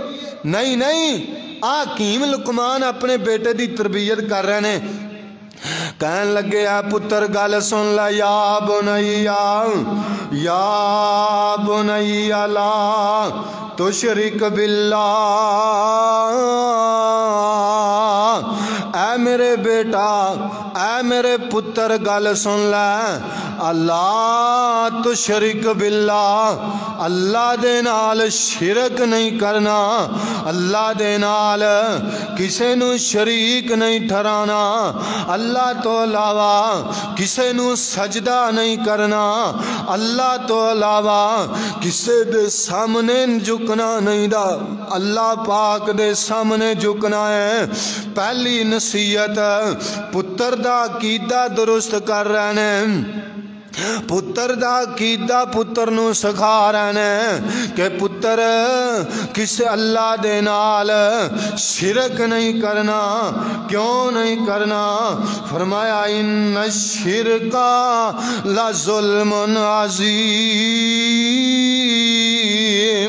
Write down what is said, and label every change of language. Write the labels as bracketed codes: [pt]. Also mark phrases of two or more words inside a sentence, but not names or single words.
[pa] نہیں حکیم لقمان اپنے بیٹے دی تربیت کر رہے نے. کہن لگے اے پتر گل سن لا [ar] یا بنی لا تشرک باللہ. [pa] اے میرے بیٹا اے میرے پتر گل سن لے [ar] اللہ تشرک باللہ [pa] اللہ دے نال شرک نہیں کرنا اللہ دے نال کسے نو شریک نہیں ٹھہرانا اللہ تو علاوہ کسے نو سجدہ نہیں کرنا اللہ تو علاوہ کسے دے سامنے جھکنا نہیں دا اللہ پاک دے سامنے جھکنا ہے. پہلی نصیحت پتر دا عقیدہ درست کر رہے نے پتر دا عقیدہ پتر نو سکھا رہے نے کہ پتر کسے اللہ دے نال شرک نہیں کرنا. کیوں نہیں کرنا؟ [ar] فرمایا ان الشرک لظلم عظیم.